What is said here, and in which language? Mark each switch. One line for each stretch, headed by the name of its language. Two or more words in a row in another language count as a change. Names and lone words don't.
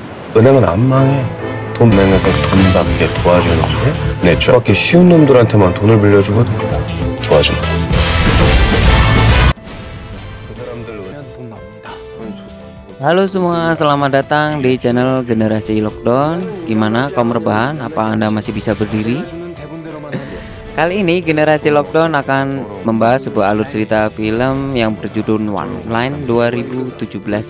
Korean: 은행은 안 망해. 은행에서 돈 받게 도와주는데 내 저렇게 쉬운 놈들한테만 돈을 빌려주거든. 도와준다. 그 사람들 돈 납니다.
Indonesian: Halo semua, selamat datang di channel Generasi Lockdown. Gimana kaum rebahan? Apa Anda masih bisa berdiri? Kali ini Generasi Lockdown akan membahas sebuah alur cerita film yang berjudul One Line 2017.